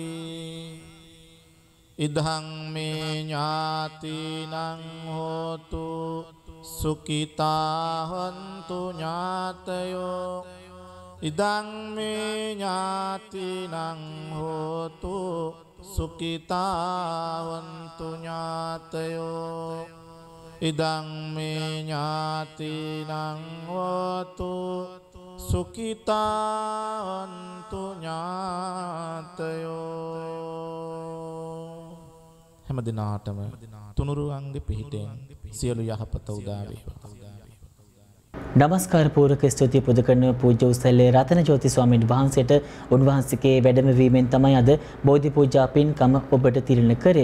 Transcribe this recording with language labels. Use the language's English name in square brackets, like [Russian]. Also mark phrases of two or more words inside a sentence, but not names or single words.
[Pali] ඉදං මේ ඥාතිනං හෝතු සුඛිතා හොන්තු ඥාතයෝ ඉදං මේ ඥාතිනං හෝතු සුඛිතා හොන්තු ඥාතයෝ ඉදං මේ ඥාතිනං හෝතු සුඛිතා හොන්තු [Sinhala] ඥාතයෝ හැම දිනාටම තුනුරුවන්ගේ පිහිටෙන් සියලු යහපත උදා වේවා. නමස්කාර පූර්වක ස්තුති පුද කරන පූජ්‍ය උසැල්ලේ රතන ජෝති ස්වාමීන් වහන්සේට උන්වහන්සේගේ වැඩමවීමෙන් තමයි අද බෝධි පූජා පින්කම ඔබට තිරණ කරේ.